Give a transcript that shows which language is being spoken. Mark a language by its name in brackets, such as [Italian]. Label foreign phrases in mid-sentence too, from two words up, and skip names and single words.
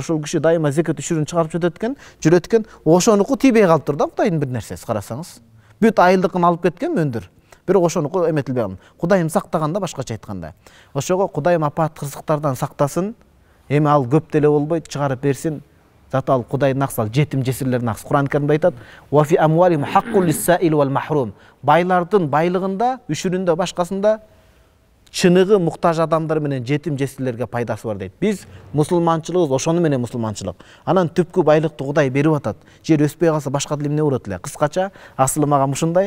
[Kyrgyz] Ошол киши дайыма зекет үшүрүн чыгарып жүрөт экен. Ошонуку тийбей калыптыр да, Кудайдын бир нерсеси карасаңыз. Бүт айылдыкын алып кеткен мөндүр. Бирок ошонуку эметилбеген. Кудайым сактаганда башкача айтканда. Ошого Кудайым апат кырсыктардан сактасын. Эми ал көп деле болбойт, чыгарып берсин. Заты ал Кудайдын аксы, жетим жесирлердин аксы. Кур'ан Каримде айтат: [Arabic] "وفي أموالهم حق للسائل والمحروم." [Kyrgyz] Байлардын байлыгында, үшүрүндө, башкасында чыныгы муктаж адамдар менен жетим жесирлерге пайдасы бар дейт. Биз мусулманчылыгыбыз ошону менен мусулманчылык. Анан түпкү байлыкты Кудай берип атат. Жер өспөй калса башка дил эмне урат эле. Кыскача асылы мага ушундай.